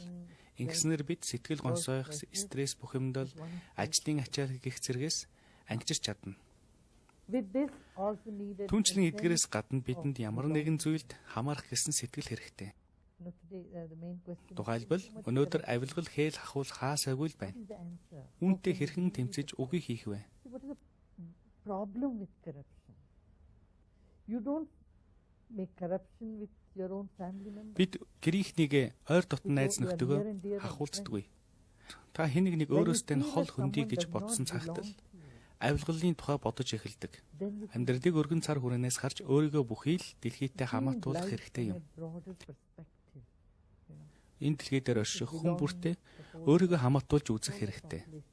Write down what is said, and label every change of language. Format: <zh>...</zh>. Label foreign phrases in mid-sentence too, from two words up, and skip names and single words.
<mn>Ингэснээр бид сэтгэл гонсойх, стресс бухимдал, ажлын ачаар гих зэргээс ангижирч чадна. Түүнчлэн эдгээрээс гадна бидэнд ямар нэгэн зүйлд хамаарах гэсэн сэтгэл хэрэгтэй. Тухайлбал өнөөдөр авилгал хээл хахуул хаасаагүй л байна. Үүнтэй хэрхэн тэмцэж үгүй хийх вэ?</mn> <en>Problem with corruption. You don't make corruption with your own family members.</en> <mn>Бид гэрийнхнийгээ ойр дотн найз нөхдөдөө хахуулцдаггүй. Та хэнийг нэг өөрөөсөө нь хол хөндий гэж бодсон цагт л авилгалын тухай бодож эхэлдэг. Амьдралыг өргөн цар хүрээнээс харж өөрийгөө бүхий л дэлхийдээ хамаатуулах хэрэгтэй юм. Энэ дэлхий дээр орших хүн бүртээ өөрийгөө хамаатуулж үзэх хэрэгтэй.</mn>